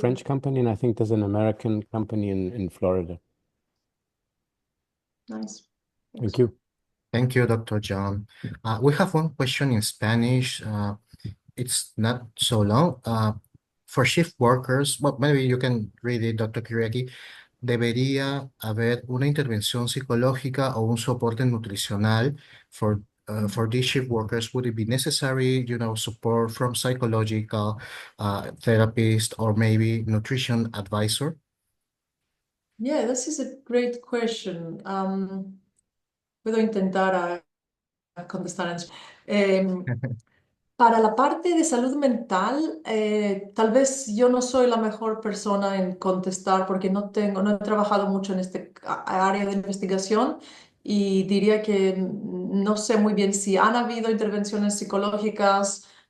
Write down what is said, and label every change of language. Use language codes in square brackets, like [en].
[en] French company, and I think there's an American company in Florida. Nice. Thank you. Thank you, Dr. John. We have one question in Spanish. It's not so long. For shift workers, well, maybe you can read it, Dr. Kiriaki. [es] ¿Debería haber una intervención psicológica o un soporte nutricional for these shift workers? [en] Would it be necessary, support from psychological therapist or maybe nutrition advisor? Yeah, this is a great question. [es] Puedo intentar contestar para la parte de salud mental, tal vez yo no soy la mejor persona en contestar porque no he trabajado mucho en este área de investigación y diría que no sé muy bien si han habido intervenciones psicológicas